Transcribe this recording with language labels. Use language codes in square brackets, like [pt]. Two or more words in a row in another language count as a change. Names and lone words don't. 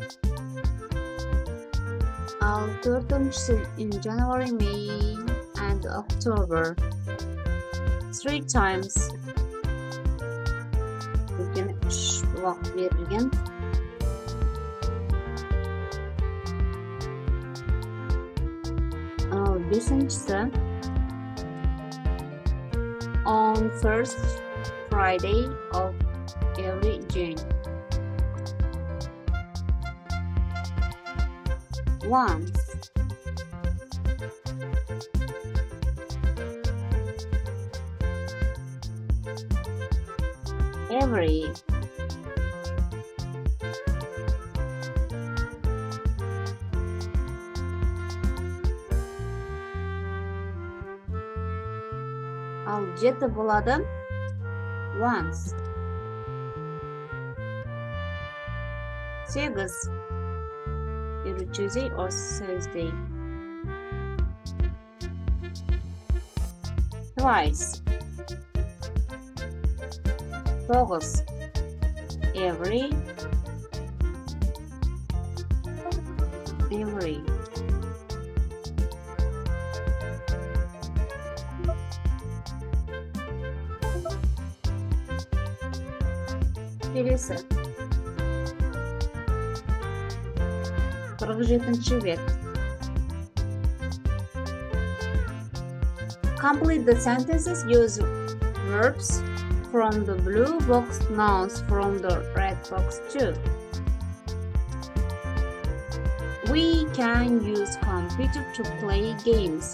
[kk] Ал төртіншісі [en] in January, May and October. 3 times. [kk] Өйткені 3 уақыт берілген. [en] Бесіншісі on first Friday of every June. Once. Every. [kk] Ал жеті болады once. [en] 8 either Tuesday or Thursday. Twice. 9 every. [kk] Келесі 47-ші бет. [en] Complete the sentences. Use verbs from the blue box, nouns from the red box too. We can use computer to play games.